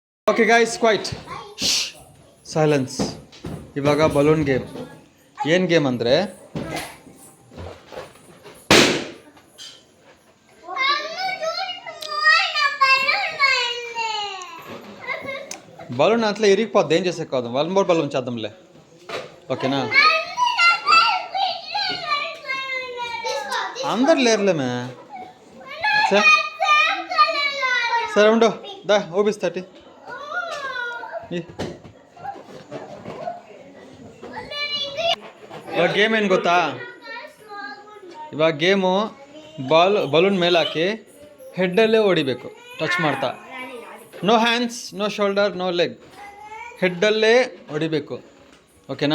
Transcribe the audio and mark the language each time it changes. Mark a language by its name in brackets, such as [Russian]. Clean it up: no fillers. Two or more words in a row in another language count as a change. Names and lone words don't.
[English] okay guys quiet silence. [Kannada] ಇವಾಗ [English] balloon game. [Kannada] ಏನು ಗೇಮ್ ಅಂದರೆ [Telugu] బలూన్ అట్లా ఇరిగిపోద్ది, ఏం చేసే కాదు. 1 more బలూన్ చేద్దాంలే, ఓకేనా? అందరు లేరులేమే. సరే ఉండు, దా ఊపిస్తాటి. [Kannada] ಇವಾಗ ಗೇಮ್ ಏನು ಗೊತ್ತಾ? ಇವಾಗ ಗೇಮು ಬಲೂನ್ ಮೇಲಾಕಿ ಹೆಡ್ಡಲ್ಲೇ ಹೊಡಿಬೇಕು, ಟಚ್ ಮಾಡ್ತಾ. [English] no hands, no shoulder, no leg, [Kannada] ಹೆಡ್ಡಲ್ಲೇ ಹೊಡಿಬೇಕು, ಓಕೆನಾ?